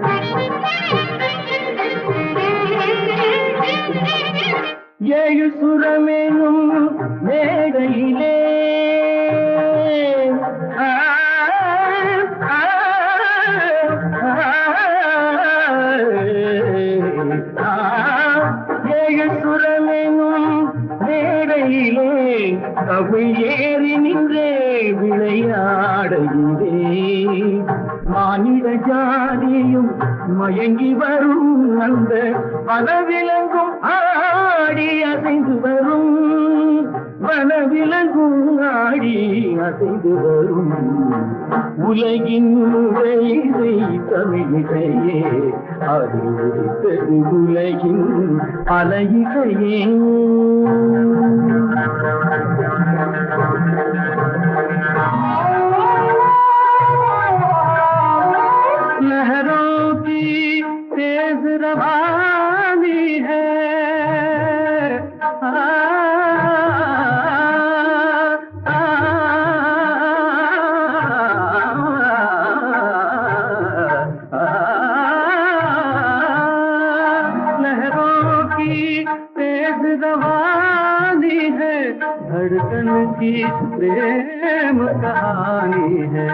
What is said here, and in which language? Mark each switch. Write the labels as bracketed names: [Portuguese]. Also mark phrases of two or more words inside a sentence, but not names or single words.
[Tamil] ஏ சுரமெனும் மேடையிலே ये சுரமெனும் மேடையிலே கவி ஏறி நின்றே விளையாடுகிறே. மானிட ஜாதியும் மயங்கி வரும் அந்த வனவிலங்கும் ஆடி அசைந்து வரும், வனவிலங்கும் ஆடி அசைந்து வரும். உலகின் இசை தமிழிசையே, அது உதித்தது உலகின் பல இசையே. [Hindi] लहरों की तेज रवानी है, लहरों की तेज रवानी है, धड़कन की प्रेम कहानी है।